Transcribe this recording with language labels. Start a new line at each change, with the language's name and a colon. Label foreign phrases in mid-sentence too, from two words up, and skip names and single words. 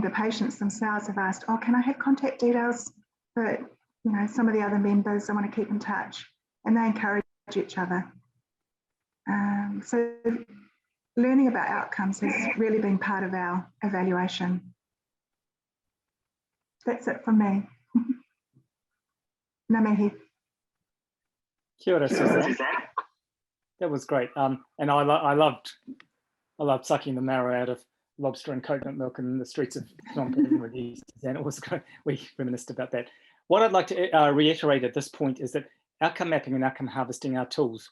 English: The patients themselves have asked, oh, can I have contact details for some of the other members? I want to keep in touch, and they encourage each other. So learning about outcomes has really been part of our evaluation. That's it from me.
Māori: Ngā mihi. Kia ora,
English: Suzanne. That was great. And I loved sucking the marrow out of lobster and coconut milk in the streets of Phnom Penh with you, Suzanne. It was great. We reminisced about that. What I'd like to reiterate at this point is that outcome mapping and outcome harvesting are tools.